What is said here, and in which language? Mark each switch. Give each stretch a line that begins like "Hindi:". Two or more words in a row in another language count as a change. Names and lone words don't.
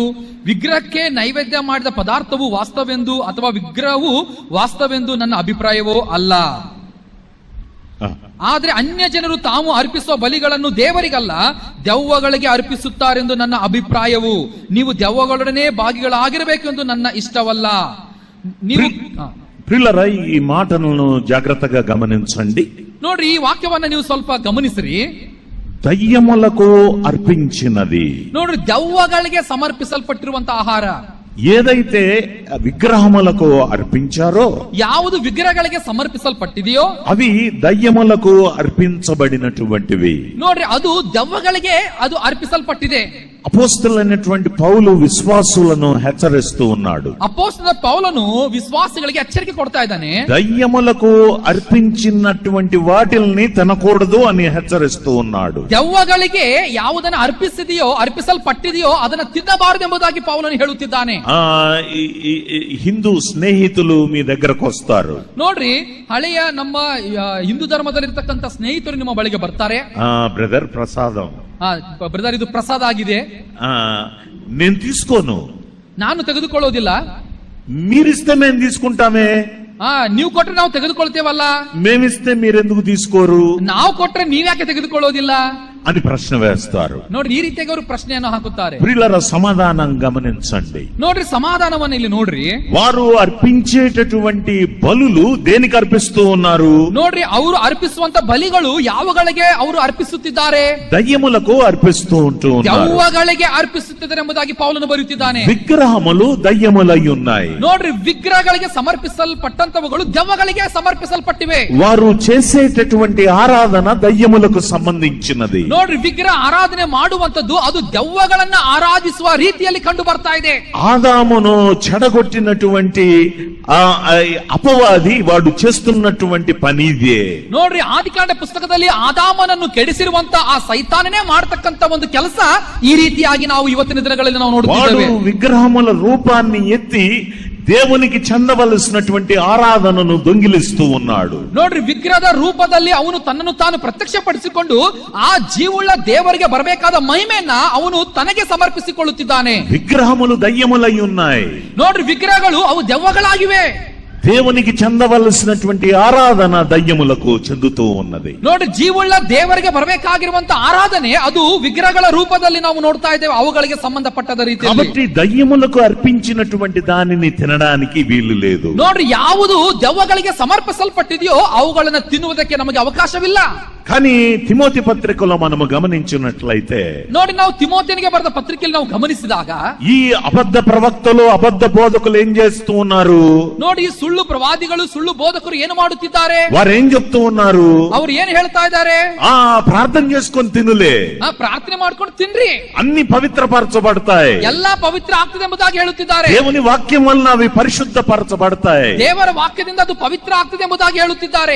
Kannada: ವಿಗ್ರಹಕ್ಕೆ ನೈವೇದ್ಯ ಮಾಡಿದ ಪದಾರ್ಥವು ವಾಸ್ತವೆಂದು ಅಥವಾ ವಿಗ್ರಹವು ವಾಸ್ತವೆಂದು ನನ್ನ ಅಭಿಪ್ರಾಯವೋ ಅಲ್ಲ. ಆದ್ರೆ ಅನ್ಯ ಜನರು ತಾವು ಅರ್ಪಿಸುವ ಬಲಿಗಳನ್ನು ದೇವರಿಗಲ್ಲ ದೆವ್ವಗಳಿಗೆ ಅರ್ಪಿಸುತ್ತಾರೆಂದು ನನ್ನ ಅಭಿಪ್ರಾಯವು. ನೀವು ದೆವ್ವಗಳೊಡನೆ ಭಾಗಿಗಳಾಗಿರಬೇಕೆಂದು ನನ್ನ ಇಷ್ಟವಲ್ಲ. ನೀವು
Telugu: ప్రియులారా, ఈ మాటలను జాగ్రత్తగా గమనించండి.
Kannada: ನೋಡ್ರಿ, ಈ ವಾಕ್ಯವನ್ನ ನೀವು ಸ್ವಲ್ಪ ಗಮನಿಸ್ರಿ.
Telugu: దయ్యములకు అర్పించినది,
Kannada: ನೋಡ್ರಿ, ದೆವ್ವಗಳಿಗೆ ಸಮರ್ಪಿಸಲ್ಪಟ್ಟಿರುವಂತ ಆಹಾರ
Telugu: ఏదైతే విగ్రహములకు అర్పించారో,
Kannada: ಯಾವುದು ವಿಗ್ರಹಗಳಿಗೆ ಸಮರ್ಪಿಸಲ್ಪಟ್ಟಿದೆಯೋ
Telugu: అవి దయ్యములకు అర్పించబడినటువంటివి.
Kannada: ನೋಡ್ರಿ, ಅದು ದೆವ್ವಗಳಿಗೆ ಅದು ಅರ್ಪಿಸಲ್ಪಟ್ಟಿದೆ.
Telugu: అపోస్తలులైనటువంటి పౌలు విశ్వాసులను హెచ్చరిస్తూ ఉన్నాడు.
Kannada: ಅಪೊಸ್ತಲ ಪೌಲನು ವಿಶ್ವಾಸಿಗಳಿಗೆ ಎಚ್ಚರಿಕೆ ಕೊಡ್ತಾ ಇದ್ದಾನೆ.
Telugu: దయ్యములకు అర్పించినటువంటి వాటిల్ని తినకూడదు అని హెచ్చరిస్తూ ఉన్నాడు.
Kannada: ದೆವ್ವಗಳಿಗೆ ಯಾವುದನ್ನ ಅರ್ಪಿಸಲ್ಪಟ್ಟಿದೆಯೋ ಅದನ್ನ ತಿನ್ನಬಾರದು ಎಂಬುದಾಗಿ ಪೌಲನು ಹೇಳುತ್ತಿದ್ದಾನೆ.
Telugu: హిందూ స్నేహితులు మీ దగ్గరకు వస్తారు.
Kannada: ನೋಡ್ರಿ, ಹಳೆಯ ನಮ್ಮ ಹಿಂದೂ ಧರ್ಮದಲ್ಲಿರ್ತಕ್ಕಂಥ ಸ್ನೇಹಿತರು ನಿಮ್ಮ ಬಳಿಗೆ ಬರ್ತಾರೆ.
Telugu: బ్రదర్ ప్రసాదం,
Kannada: ಬ್ರದರ್ ಇದು ಪ್ರಸಾದ ಆಗಿದೆ,
Telugu: నేను తీసుకోను,
Kannada: ನಾನು ತೆಗೆದುಕೊಳ್ಳೋದಿಲ್ಲ.
Telugu: మీరిస్తే మేము తీసుకుంటామే,
Kannada: ನೀವು ಕೊಟ್ರೆ ನಾವು ತೆಗೆದುಕೊಳ್ತೇವಲ್ಲ,
Telugu: మేమిస్తే మీరెందుకు తీసుకోరు,
Kannada: ನಾವು ಕೊಟ್ರೆ ನೀವ್ಯಾಕೆ ತೆಗೆದುಕೊಳ್ಳೋದಿಲ್ಲ
Telugu: అని ప్రశ్న వేస్తారు.
Kannada: ನೋಡ್ರಿ, ಈ ರೀತಿಯಾಗಿ ಅವರು ಪ್ರಶ್ನೆಯನ್ನು ಹಾಕುತ್ತಾರೆ.
Telugu: ప్రియులారా, సమాధానం గమనించండి.
Kannada: ನೋಡ್ರಿ, ಸಮಾಧಾನವನ್ನ ಇಲ್ಲಿ ನೋಡ್ರಿ.
Telugu: వారు అర్పించేటటువంటి బలులు దేనికి అర్పిస్తూ ఉన్నారు?
Kannada: ನೋಡ್ರಿ, ಅವರು ಅರ್ಪಿಸುವಂತ ಬಲಿಗಳು ಯಾವುಗಳಿಗೆ ಅವರು ಅರ್ಪಿಸುತ್ತಿದ್ದಾರೆ?
Telugu: దయ్యములకు అర్పిస్తూ ఉంటూ ఉన్నారు.
Kannada: ದೆವ್ವಗಳಿಗೆ ಅರ್ಪಿಸುತ್ತಿದ್ದಾರೆ ಎಂಬುದಾಗಿ ಪೌಲನು ಬರೆಯುತ್ತಿದ್ದಾನೆ.
Telugu: విగ్రహములు దయ్యములై ఉన్నాయి.
Kannada: ನೋಡ್ರಿ, ವಿಗ್ರಹಗಳಿಗೆ ಸಮರ್ಪಿಸಲ್ಪಟ್ಟಂತವುಗಳು ದೆವ್ವಗಳಿಗೆ ಸಮರ್ಪಿಸಲ್ಪಟ್ಟಿವೆ.
Telugu: వారు చేసేటటువంటి ఆరాధన దయ్యములకు సంబంధించినది.
Kannada: ನೋಡ್ರಿ, ವಿಗ್ರಹ ಆರಾಧನೆ ಮಾಡುವಂತದ್ದು ಅದು ದೆವ್ವಗಳನ್ನ ಆರಾಧಿಸುವ ರೀತಿಯಲ್ಲಿ ಕಂಡು ಬರ್ತಾ ಇದೆ.
Telugu: ఆదామును చెడగొట్టినటువంటి అపవాది వాడు చేస్తున్నటువంటి పని ఇదే.
Kannada: ನೋಡ್ರಿ, ಆದಿಕಾಂಡ ಪುಸ್ತಕದಲ್ಲಿ ಆದಾಮನನ್ನು ಕೆಡಿಸಿರುವಂತ ಆ ಸೈತಾನನೇ ಮಾಡತಕ್ಕಂತ ಒಂದು ಕೆಲಸ ಈ ರೀತಿಯಾಗಿ ನಾವು ಇವತ್ತಿನ ದಿನಗಳಲ್ಲಿ ನಾವು ನೋಡುತ್ತೇವೆ.
Telugu: విగ్రహముల రూపాన్ని ఎత్తి దేవునికి చెందవలసినటువంటి ఆరాధనను దొంగిలిస్తూ ఉన్నాడు.
Kannada: ನೋಡ್ರಿ, ವಿಗ್ರಹದ ರೂಪದಲ್ಲಿ ಅವನು ತನ್ನನ್ನು ತಾನು ಪ್ರತ್ಯಕ್ಷಪಡಿಸಿಕೊಂಡು ಆ ಜೀವುಳ್ಳ ದೇವರಿಗೆ ಬರಬೇಕಾದ ಮಹಿಮೆಯನ್ನ ಅವನು ತನಗೆ ಸಮರ್ಪಿಸಿಕೊಳ್ಳುತ್ತಿದ್ದಾನೆ.
Telugu: విగ్రహములు దయ్యములై ఉన్నాయి.
Kannada: ನೋಡ್ರಿ, ವಿಗ್ರಹಗಳು ಅವು ದೆವ್ವಗಳಾಗಿವೆ.
Telugu: దేవునికి చెందవలసినటువంటి ఆరాధన దయ్యములకు చెందుతూ ఉన్నది.
Kannada: ನೋಡ್ರಿ, ಜೀವುಳ್ಳ ದೇವರಿಗೆ ಬರಬೇಕಾಗಿರುವಂತ ಆರಾಧನೆ ಅದು ವಿಗ್ರಹಗಳ ರೂಪದಲ್ಲಿ ನಾವು ನೋಡ್ತಾ ಇದ್ದೇವೆ, ಅವುಗಳಿಗೆ ಸಂಬಂಧಪಟ್ಟದ ರೀತಿಯಲ್ಲಿ.
Telugu: కాబట్టి దయ్యములకు అర్పించినటువంటి దానిని తినడానికి వీలు లేదు.
Kannada: ನೋಡ್ರಿ, ಯಾವುದು ದೆವ್ವಗಳಿಗೆ ಸಮರ್ಪಿಸಲ್ಪಟ್ಟಿದೆಯೋ ಅವುಗಳನ್ನ ತಿನ್ನುವುದಕ್ಕೆ ನಮಗೆ ಅವಕಾಶವಿಲ್ಲ.
Telugu: కానీ తిమోతి పత్రికలో మనము గమనించినట్లయితే,
Kannada: ನೋಡಿ, ನಾವು ತಿಮೋತಿಯನಿಗೆ ಬರೆದ ಪತ್ರಿಕೆಯಲ್ಲಿ ನಾವು ಗಮನಿಸಿದಾಗ
Telugu: ఈ అబద్ధ ప్రవక్తలు అబద్ధ బోధకులు ఏం చేస్తూ ఉన్నారు?
Kannada: ನೋಡಿ, ಸುಳ್ಳು ಪ್ರವಾದಿಗಳು ಸುಳ್ಳು ಬೋಧಕರು ಏನು ಮಾಡುತ್ತಿದ್ದಾರೆ?
Telugu: వారు ఏం చెప్తూ ఉన్నారు?
Kannada: ಅವ್ರು ಏನು ಹೇಳ್ತಾ ಇದ್ದಾರೆ?
Telugu: ప్రార్థన చేసుకొని తినులే,
Kannada: ಪ್ರಾರ್ಥನೆ ಮಾಡ್ಕೊಂಡು ತಿನ್ರಿ,
Telugu: అన్ని పవిత్రపరచబడతాయి,
Kannada: ಎಲ್ಲಾ ಪವಿತ್ರ ಆಗ್ತದೆ ಎಂಬುದಾಗಿ ಹೇಳುತ್ತಿದ್ದಾರೆ.
Telugu: దేవుని వాక్యం వలన అవి పరిశుద్ధపరచబడతాయి,
Kannada: ದೇವರ ವಾಕ್ಯದಿಂದ ಅದು ಪವಿತ್ರ ಆಗ್ತದೆ ಎಂಬುದಾಗಿ ಹೇಳುತ್ತಿದ್ದಾರೆ.